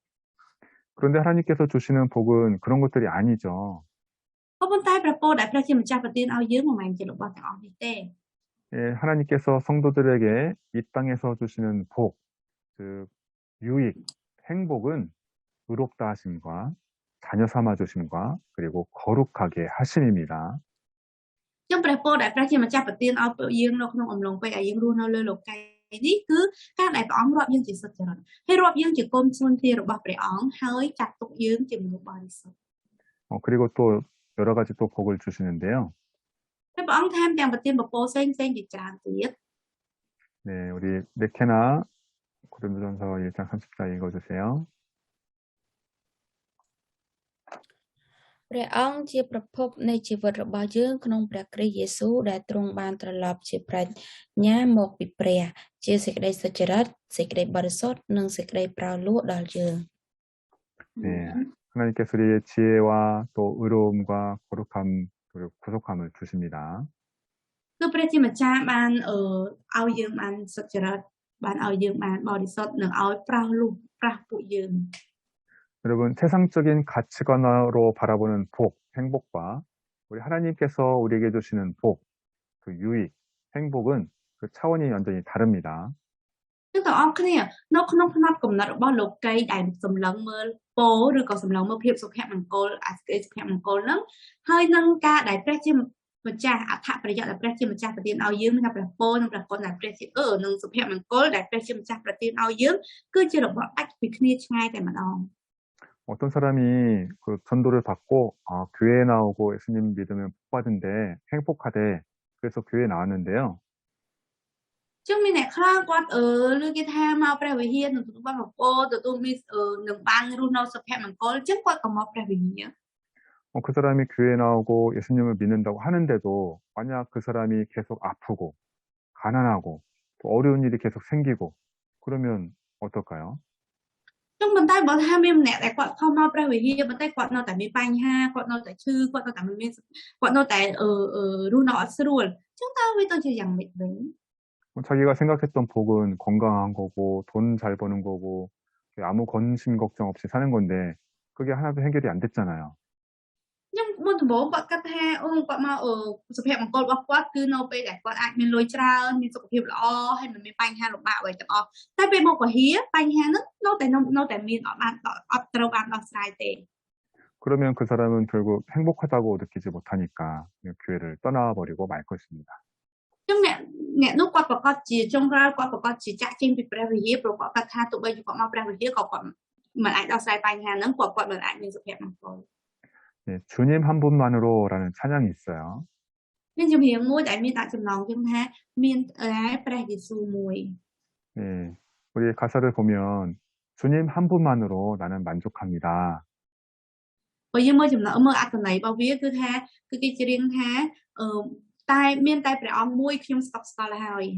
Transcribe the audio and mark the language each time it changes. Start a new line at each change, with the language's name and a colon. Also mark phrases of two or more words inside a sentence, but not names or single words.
Korean: 그런데 하나님께서 주시는 복은 그런 것들이 아니죠.
Khmer: ប៉ុន្តែព្រះពរដែលព្រះជាម្ចាស់ប្រទានឲ្យយើងមិនមែនជារបស់ទាំងអស់នេះទេ
Korean: 예, 하나님께서 성도들에게 이 땅에서 주시는 복, 즉 유익, 행복은 의롭다 하심과 자녀 삼아 주심과 그리고 거룩하게 하심입니다.
Khmer: ចឹងព្រះពរដែលព្រះជាម្ចាស់ប្រទានឲ្យពួកយើងនៅក្នុងអំឡុងពេលដែលយើងរស់នៅលើលោកីយ៍នេះគឺការដែលព្រះអង្គរាប់យើងជាសុចរិតហើយរាប់យើងជាកូនស្មុនទារបស់ព្រះអង្គហើយចាត់ទុកយើងជាមនុស្សបរិសុទ្ធ
Korean: 그리고 또 여러 가지 또 복을 주시는데요.
Khmer: ហើយព្រះអង្គថែមទាំងប្រទានពរផ្សេងៗជាច្រើនទៀត
Korean: 네, 우리 네케나 고린도전서 1장 34 읽어주세요.
Khmer: ព្រះអង្គជាប្រភពនៃជីវិតរបស់យើងក្នុងព្រះគ្រីស្ទយេស៊ូវដែលទ្រង់បានត្រឡប់ជាប្រាជ្ញាមកពីព្រះជាសេចក្តីសុចរិតសេចក្តីបរិសុទ្ធនិងសេចក្តីប្រោសលោះដល់យើង
Korean: 네, 하나님께서 우리의 지혜와 또 의로움과 거룩함 그리고 구속함을 주십니다.
Khmer: គឺព្រះជាម្ចាស់បានឲ្យយើងបានសុចរិតបានឲ្យយើងបានបរិសុទ្ធនិងឲ្យប្រោសលោះប្រោសពួកយើង
Korean: 여러분, 세상적인 가치관으로 바라보는 복, 행복과 우리 하나님께서 우리에게 주시는 복, 그 유익, 행복은 그 차원이 완전히 다릅니다.
Khmer: គឺទាំងអស់គ្នានៅក្នុងផ្នត់គំនិតរបស់លោកីដែលសម្លឹងមើលពរឬក៏សម្លឹងមើលភាពសុភមង្គលអាសេចក្តីសុភមង្គលហ្នឹងហើយនឹងការដែលព្រះជាម្ចាស់អត្ថប្រយោជន៍ដែលព្រះជាម្ចាស់ប្រទានឲ្យយើងមានព្រះពរនិងព្រះគុណដែលព្រះជានិងសុភមង្គលដែលព្រះជាម្ចាស់ប្រទានឲ្យយើងគឺជារបស់អាចពីគ្នាឆ្ងាយតែម្ដង
Korean: 어떤 사람이 그 전도를 받고 교회에 나오고 예수님 믿으면 복 받은데 행복하대. 그래서 교회에 나왔는데요.
Khmer: ចឹងមានអ្នកខ្លះគាត់ឬគេថាមកព្រះវិហារនឹងទទួលបានពរទទួលមាននឹងបានរស់នៅសុភមង្គលចឹងគាត់ក៏មកព្រះវិហារ
Korean: 그 사람이 교회에 나오고 예수님을 믿는다고 하는데도 만약 그 사람이 계속 아프고 가난하고 또 어려운 일이 계속 생기고 그러면 어떨까요?
Khmer: ចឹងប៉ុន្តែបើថាមានម្នាក់ដែលគាត់ខំមកព្រះវិហារប៉ុន្តែគាត់នៅតែមានបញ្ហាគាត់នៅតែឈឺគាត់នៅតែមានគាត់នៅតែរស់នៅអត់ស្រួលចឹងតើវាទៅជាយ៉ាងម៉េចវិញ
Korean: 자기가 생각했던 복은 건강한 거고 돈 잘 버는 거고 아무 근심 걱정 없이 사는 건데 그게 하나도 해결이 안 됐잖아요.
Khmer: ខ្ញុំមុនដំបូងគាត់គិតថាគាត់មកសុភមង្គលរបស់គាត់គឺនៅពេលដែលគាត់អាចមានលុយច្រើនមានសុខភាពល្អហើយមិនមានបញ្ហាលំបាកអ្វីទាំងអស់តែពេលមកពហិបញ្ហាហ្នឹងនៅតែមានអត់ត្រូវបានដោះស្រាយទេ
Korean: 그러면 그 사람은 결국 행복하다고 느끼지 못하니까 교회를 떠나버리고 말 것입니다.
Khmer: ចឹងអ្នកនោះគាត់ប្រកាសជាចុងក្រោយគាត់ប្រកាសជាចាក់ចេញពីព្រះវិហារព្រោះគាត់គាត់ថាទោះបីជាគាត់មកព្រះវិហារក៏គាត់មិនអាចដោះស្រាយបញ្ហាហ្នឹងគាត់មិនអាចមានសុភមង្គល
Korean: 예, 주님 한 분만으로라는 찬양이 있어요.
Khmer: មានចម្រៀងមួយដែលមានដាក់ចំណងចឹងថាមានព្រះយេស៊ូវមួយ
Korean: 예, 우리 가사를 보면 주님 한 분만으로 나는 만족합니다.
Khmer: បើយើងមើលចំណងមើលអត្ថន័យរបស់វាគឺថាគឺគេច្រៀងថាតែមានតែព្រះអង្គមួយខ្ញុំស្កប់ស្កល់ហើយ